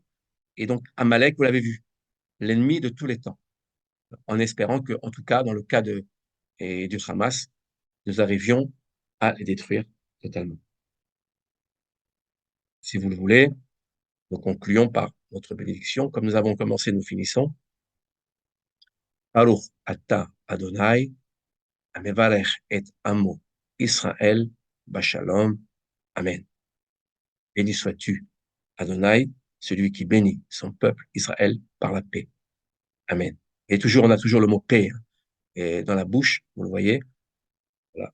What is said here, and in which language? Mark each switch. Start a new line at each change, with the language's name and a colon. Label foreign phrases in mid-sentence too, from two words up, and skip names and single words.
French: Et donc, Amalek, vous l'avez vu, l'ennemi de tous les temps. En espérant que, en tout cas, dans le cas du Hamas, nous arrivions à les détruire totalement. Si vous le voulez, nous concluons par notre bénédiction. Comme nous avons commencé, nous finissons.
Hebrew: Baruch ata Adonai, amevarech et amo Israël, bashalom. Amen.
French: Béni sois-tu, Adonai, celui qui bénit son peuple Israël par la paix. Amen. Et toujours, on a toujours le mot paix hein, et dans la bouche, vous le voyez. Voilà.